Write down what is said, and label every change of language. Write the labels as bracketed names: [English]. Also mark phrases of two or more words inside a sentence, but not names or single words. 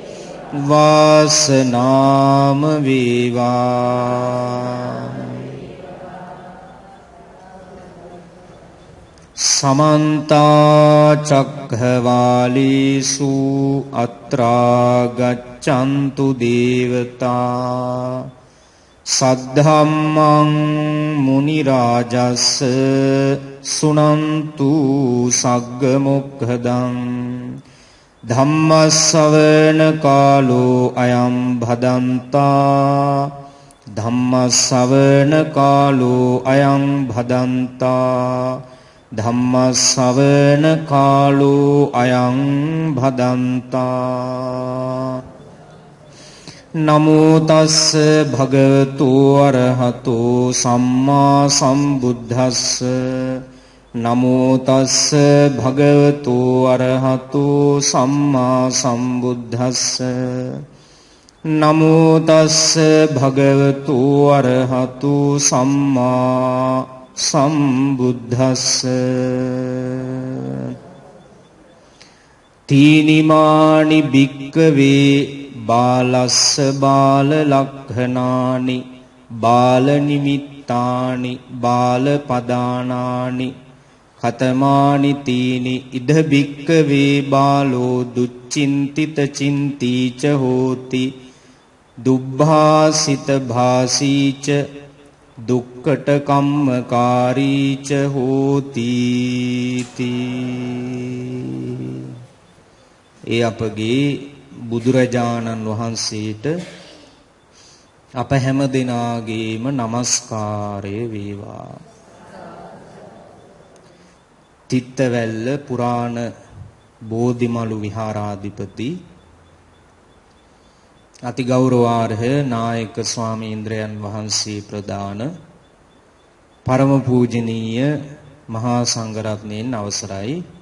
[Pali] වාසනාම වේවා සමන්ත චක්ඛවාලේසු අත්‍රා ගච්ඡන්තු දේවතා සද්ධම්මං මුනි රාජස්ස සුනන්තු සග්ග මොක්ඛදං ධම්මස්සවන කාලෝ අයං භදන්තා ධම්මස්සවන කාලෝ අයං භදන්තා ධම්මස්සවන කාලෝ අයං භදන්තා නමෝ තස්ස භගවතු අරහතෝ සම්මා සම්බුද්දස්ස නමෝ තස්ස භගවතු අරහතෝ සම්මා සම්බුද්දස්ස නමෝ තස්ස භගවතු අරහතෝ සම්මා සම්බුද්දස්ස තීනිමානි භික්ඛවේ බාලස්ස බාල ලක්ඛනානි බාල නිමිත්තානි බාල පදානානි කතමානි තීනි ඉද භික්ඛවේ බාලෝ දුච්චින්තිත චින්තිච හෝති දුබ්භාසිත භාසීච දුක්ඛට කම්මකාරීච හෝති [Sinhala] ඒ අපගේ බුදුරජාණන් වහන්සේට අප හැම දෙනාගේම নমස්කාරය වේවා. තිත්තවැල්ල පුරාණ බෝධිමලු විහාරාධිපති අති ගෞරවාර්හ නායක ස්වාමීන්ද්‍රයන් වහන්සේ ප්‍රදාන පරම පූජනීය මහා සංඝරත්නයන් අවසරයි.